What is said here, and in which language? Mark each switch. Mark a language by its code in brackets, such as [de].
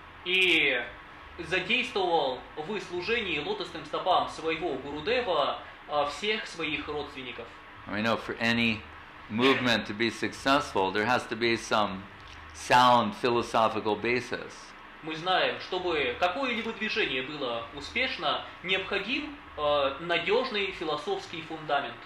[ru] И задействовал в служении лотосным стопам своего Гурудева всех своих родственников. [en] We know for any movement to be successful, there has to be some sound philosophical basis. [ru] Мы знаем, чтобы какое-либо движение было успешно, необходим надежный философский фундамент.